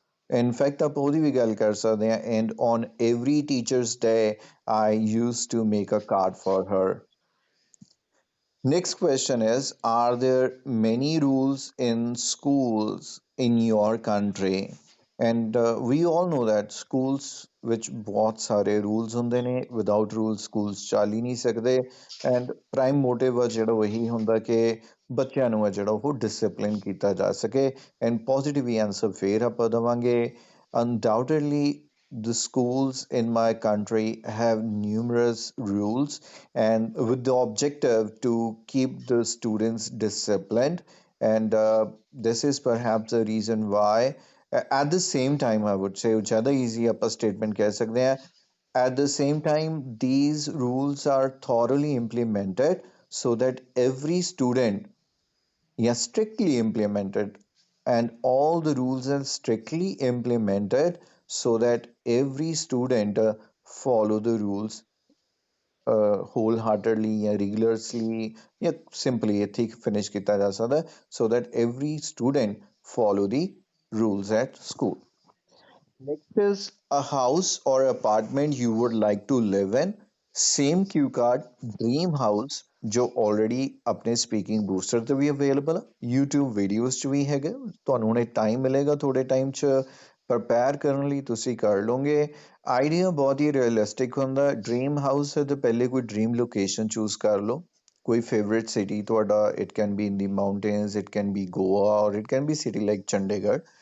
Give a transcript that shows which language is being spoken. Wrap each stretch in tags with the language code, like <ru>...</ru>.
<en>In fact,</en> <pa>ਆਪਾਂ ਉਹਦੀ ਵੀ ਗੱਲ ਕਰ ਸਕਦੇ ਹਾਂ,</pa> <en>and on every teacher's day, I used to make a card for her. Next question is, are there many rules in schools in your country? And we all know that schools</en> <pa>ਵਿੱਚ ਬਹੁਤ ਸਾਰੇ rules ਹੁੰਦੇ ਨੇ,</pa> <en>without rules schools</en> <pa>ਚੱਲ ਹੀ ਨਹੀਂ ਸਕਦੇ।</pa> <en>and prime motive</en> <pa>ਆ ਜਿਹੜਾ ਉਹੀ ਹੁੰਦਾ ਕਿ ਬੱਚਿਆਂ ਨੂੰ ਆ ਜਿਹੜਾ ਉਹ discipline ਕੀਤਾ ਜਾ ਸਕੇ। and positive answer ਫੇਰ ਆਪਾਂ ਦੇਵਾਂਗੇ।</pa> <en>Undoubtedly the schools in my country have numerous rules, and with the objective to keep the students disciplined. And this is perhaps the reason why at the same time I would say</en> <pa>ज़्यादा easy ਆਪਾਂ statement ਕਹਿ ਸਕਦੇ ਹਾਂ,</pa> <en>at the same time these rules are thoroughly implemented so that every student, yeah, strictly implemented, and all the rules are strictly implemented so that every student follow the rules wholeheartedly</en> <pa>ਜਾਂ regularly ਜਾਂ simply ਇੱਥੇ ਹੀ finish ਕੀਤਾ ਜਾ ਸਕਦਾ,</pa> <en>so that every student follow the rules at school. Next is a house or apartment you would like to live in.</en> <pa>Same cue card, dream house ਜੋ already ਆਪਣੇ speaking booster ਤੇ ਵੀ available ਆ, YouTube videos 'ਚ ਵੀ ਹੈਗਾ, ਤੁਹਾਨੂੰ ਹੁਣੇ time ਮਿਲੇਗਾ ਥੋੜੇ time 'ਚ prepare ਕਰਨ ਲਈ, ਤੁਸੀਂ ਕਰ ਲਓਗੇ। ਆਈਡੀਆ ਬਹੁਤ ਹੀ ਰੀਅਲਿਸਟਿਕ ਹੁੰਦਾ। ਡ੍ਰੀਮ ਹਾਊਸ ਹੈ ਤਾਂ ਪਹਿਲੇ ਕੋਈ ਡ੍ਰੀਮ ਲੋਕੇਸ਼ਨ ਚੂਜ਼ ਕਰ ਲਓ, ਕੋਈ ਫੇਵਰੇਟ ਸਿਟੀ ਤੁਹਾਡਾ,</pa> <en>It can be in the mountains, it can be Goa, or it can be city like Chandigarh.</en>